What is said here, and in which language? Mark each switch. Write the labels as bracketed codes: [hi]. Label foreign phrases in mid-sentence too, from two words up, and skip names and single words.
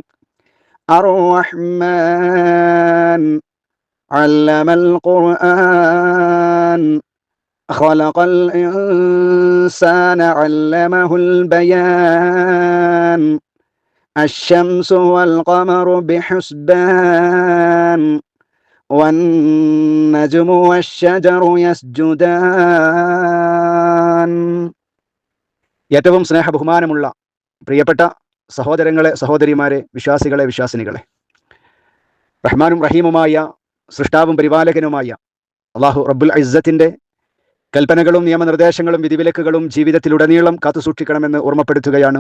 [ar] الرحمن علم القرآن خلق الإنسان علمه البيان. الشمس والقمر بحسبان والنجم والشجر يسجدان. [ml] ഏറ്റവും സ്നേഹബഹുമാനമുള്ള പ്രിയപ്പെട്ട സഹോദരങ്ങളെ, സഹോദരിമാരെ, വിശ്വാസികളെ, വിശ്വാസിനികളെ, റഹ്മാനും റഹീമുമായ സൃഷ്ടാവും പരിപാലകനുമായ അള്ളാഹു റബ്ബുൽ ഇസ്സത്തിന്റെ കൽപ്പനകളും നിയമനിർദ്ദേശങ്ങളും വിധിവിലക്കുകളും ജീവിതത്തിലുടനീളം കാത്തുസൂക്ഷിക്കണമെന്ന് ഓർമ്മപ്പെടുത്തുകയാണ്.